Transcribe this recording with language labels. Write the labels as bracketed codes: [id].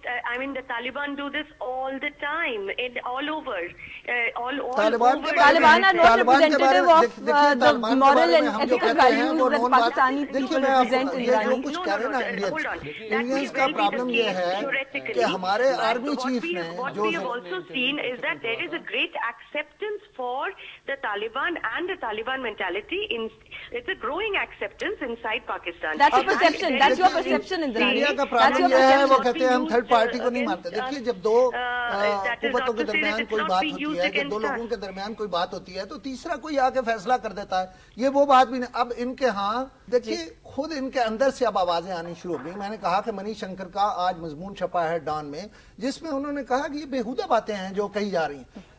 [en] I mean, the Taliban do this all the time, all over. Taliban are not representative of the moral and ethical values that Pakistani people represent in Irani. [ur] Indians کا problem یہ ہے کہ ہمارے army chief نے [en] What we have also seen is that there is a great acceptance for the Taliban and the Taliban mentality. It's a growing acceptance inside Pakistan. That's your perception. That's your perception, Indrani. [ur] India کا problem یہ ہے، وہ کہتے ہیں ہم third party کو نہیں مانتے. دیکھیے، جب دو قوتوں کے درمیان کوئی بات ہوتی ہے، جب دو لوگوں کے درمیان کوئی بات ہوتی ہے تو تیسرا کوئی آ کے فیصلہ کر دیتا ہے. یہ وہ بات بھی نہیں. اب ان کے ہاں دیکھیے، خود ان کے اندر سے اب آوازیں آنی شروع ہو گئی. میں نے کہا کہ منی شنکر کا آج مضمون چھپا ہے ڈان میں، جس میں انہوں نے کہا کہ یہ بےہودہ باتیں ہیں جو کہی جا رہی ہیں.